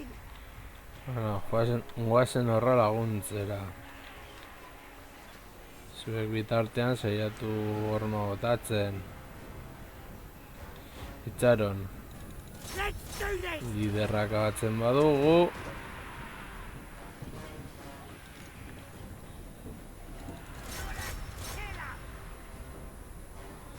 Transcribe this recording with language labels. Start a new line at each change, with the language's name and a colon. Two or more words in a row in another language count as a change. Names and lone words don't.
Basque: Bueno, guazen horra laguntzera. Zuek bitartean saiatu horma botatzen. Itxaron,
English: Let's do this!
Basque: liderrak abatzen badugu.
English: Kill 'em!